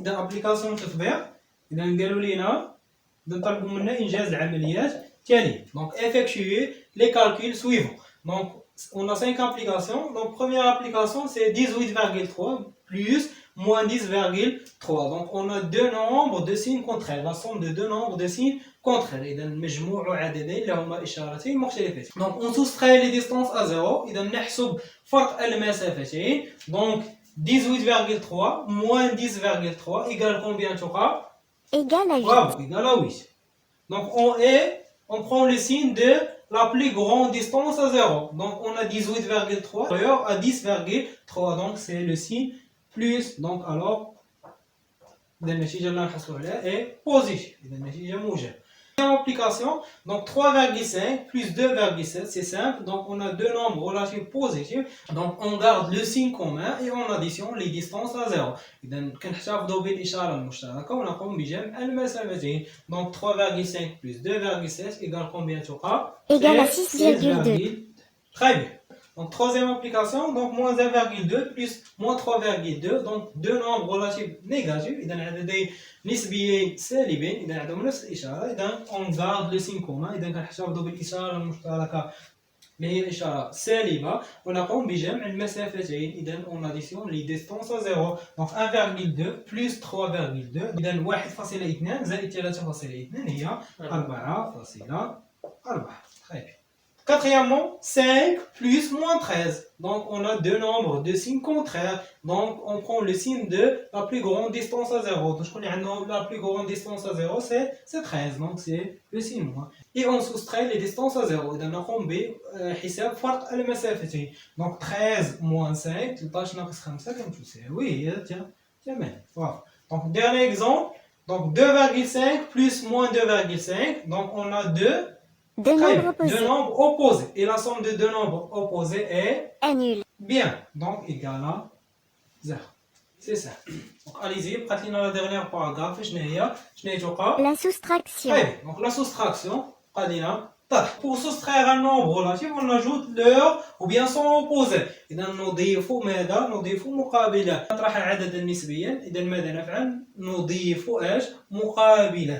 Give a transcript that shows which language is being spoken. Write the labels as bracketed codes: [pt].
[ar] إذا application تطبيق. إذا قالوا لينا نطلبوا منا إنجاز العمليات تالية. [fr] Donc effectuer les calculs suivants. Donc on a 5 applications. Donc première application c'est 18,3 plus moins 10,3. Donc on a deux nombres de signes contraires. La somme de deux nombres de signes contraires. [ar] إذا مجموع عددين اللي هما إشارتين مختلفتين. [fr] Donc on soustrait les distances à 0. [ar] إذا نحسب فرق المسافتين. [fr] Donc 18,3 moins 10,3 égale combien تقع? Égal à 8. Bravo, égal à 8. Donc on prend le signe de la plus grande distance à 0. Donc on a 18,3 supérieur à 10,3. Donc c'est le signe plus. Donc alors [ar] إذا النتيجة اللي نحصلوا عليها [fr] est positive. [ar] إذا النتيجة موجبة. [fr] Deuxième application, donc 3,5 plus 2,7, c'est simple. Donc on a deux nombres relatifs positifs. Donc on garde le signe commun et on additionne les distances à 0. [ar] إذا كنحتفظوا بالإشارة المشتركة ونقوم بجمع المسافتين. [fr] Donc 3,5 plus 2,7 égale combien تقع? Égale à 6,2. Très bien. Donc troisième application, donc moins 1,2 plus moins 3,2, donc deux nombres relatifs négatifs. [ar] إذا عددين نسبيين سالبين، إذا عندهم نفس الإشارة، إذا [fr] on garde le signe commun. [ar] إذا كنحتفظوا بالإشارة المشتركة اللي هي الإشارة سالبة ونقوم بجمع المسافتين. [fr] إذا on additionne les distances à 0. Donc 1,2 plus 3,2 [ar] إذا 1,2 زائد 3,2 هي 4,4. [fr] Très bien. Quatrièmement, 5 plus moins 13. Donc, on a deux nombres de signes contraires. Donc, on prend le signe de la plus grande distance à 0. Donc, je connais un nombre, la plus grande distance à 0, c'est 13. Donc, c'est le signe moins. Et on soustrait les distances à 0. [ar] إذا نقوم بحساب فرق المسافتين. [fr] Donc, 13 moins 5, [ar] 13 ناقص 5 كم تساوي؟ تمام. [fr] Voilà. Donc, dernier exemple. Donc, 2,5 plus moins 2,5. Donc, on a deux nombres opposés. Et la somme de deux nombres opposés est nul. Bien. Donc, égal à 0. C'est ça. Donc, allez-y. [ar] بقات لنا [fr] la dernière paragraphe. [ar] شنو هي توقع؟ [fr] La soustraction. Très bien. Donc, la soustraction. [ar] بقى لنا طرح. [fr] Pour soustraire un nombre relatif, on ajoute leur ou bien son opposé. [ar] إذا نضيف ماذا؟ نضيف مقابلة. نطرح عددا نسبيا. إذا ماذا نفعل؟ نضيف ايش؟ مقابلة.